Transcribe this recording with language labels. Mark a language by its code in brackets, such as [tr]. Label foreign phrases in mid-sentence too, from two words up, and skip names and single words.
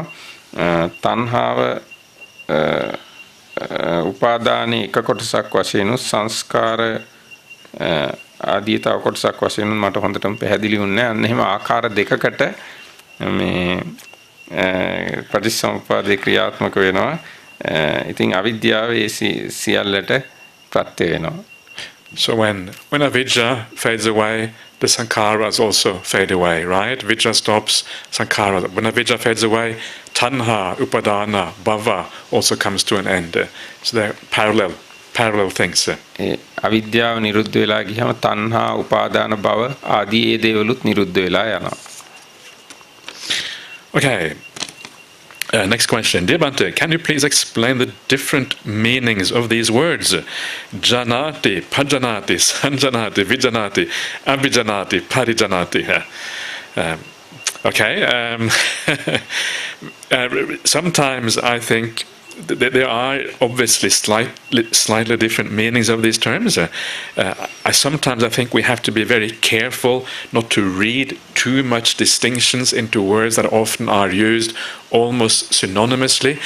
[si] තණ්හාව උපාදානයේ එක කොටසක් වශයෙන් සංස්කාර ආදී තව කොටසක් වශයෙන් මට හොඳටම පැහැදිලි වුණේ නැහැ. අන්න එහෙම ආකාර දෙකකට මේ පටිච්චසමුප්පාදේ ක්‍රියාත්මක වෙනවා. ඉතින් අවිද්‍යාවේ සියල්ලට ප්‍රත්‍ය වෙනවා. [en] So when avijja fades away, the sankharas also fade away, right? Vijja stops, sankhara. When avijja fades away, [pi] tanha, upadana, bhava [en] also comes to an end. So they're parallel things. [si] අවිද්‍යාව නිරුද්ධ වෙලා ගියම තණ්හා උපාදාන භව ආදී ඒ දේවලුත් නිරුද්ධ වෙලා යනවා. [en] Okay. Next question. Dear Bhante, can you please explain the different meanings of these words? [pi] Janati, pajanati, sanjanati, vijanati, abhijanati, parijanati. [en] Sometimes I think there are obviously slightly different meanings of these terms. Sometimes I think we have to be very careful not to read too much distinctions into words that often are used almost synonymously.